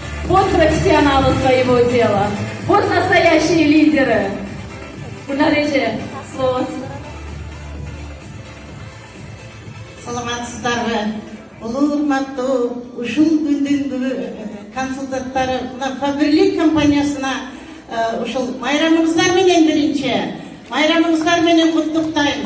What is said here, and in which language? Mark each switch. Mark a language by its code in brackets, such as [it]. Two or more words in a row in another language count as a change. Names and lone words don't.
[ru] Вот профессионалы своего дела. Вот настоящие лидеры. Гүлнәр, слово. [ky] Саламатсыздарбы? Улуу урматтуу ушул күндүн консультанттары мына Фаберлик компаниясына ушул майрамыңыздар менен биринчи майрамыңыздар менен куттуктайм.